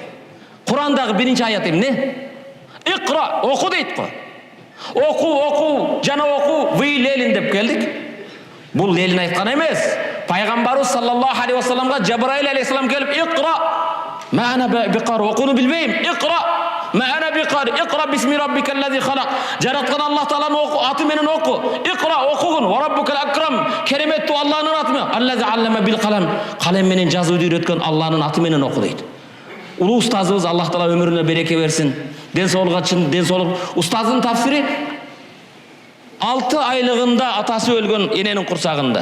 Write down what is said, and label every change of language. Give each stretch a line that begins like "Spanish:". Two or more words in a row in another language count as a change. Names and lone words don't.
Kyrgyz: Курандагы биринчи аят эмне? Икра, оку дейт го. Оку, жана оку,
Russian: вы лелин
Kyrgyz: деп келдик. Бул лелин айткан эмес. Пайгамбарыбыз
Arabic: صلى الله عليه وسلم
Kyrgyz: Жабраил алейхиссалам келип,
Arabic: "اقرأ ما أنا بقارئ,
Kyrgyz: окуну билбейм.
Arabic: اقرأ ما أنا بقارئ, اقرأ باسم ربك الذي خلق."
Kyrgyz: Жараткан Аллах Тааланын аты менен оку. Икра, окугун,
Arabic: وربك الأكرم,
Kyrgyz: кереметтүү Аллахнын аты менен.
Arabic: الذي علم بالقلم,
Kyrgyz: қалам менен жазууду үйрөткөн Аллахнын аты менен оку дейт. Улуу устазыбыз, Аллах Таала өмүрүнө береке берсин. Ден соолук. Устаздын тафсири 6 айлыгында атасы өлгөн эненин курсагында.